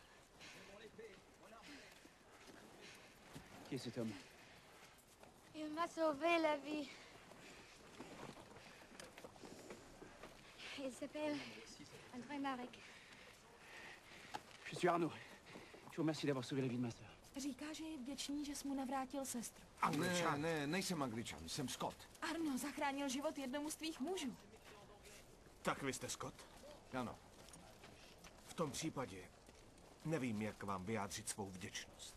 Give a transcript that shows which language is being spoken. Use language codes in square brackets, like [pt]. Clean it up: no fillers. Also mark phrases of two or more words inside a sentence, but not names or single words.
[fr] Qui est cet homme? Il m'a sauvé la vie. Il s'appelle André Marek. Je suis Arnaud. Je vous remercie d'avoir sauvé la vie de ma sœur. [cs] Říká, že je vděčný, že jsi mu navrátil sestru. Ne, nejsem Angličan, jsem Scott. Arno zachránil život jednomu z tvých mužů. Tak vy jste Scott? Ano. V tom případě nevím, jak vám vyjádřit svou vděčnost.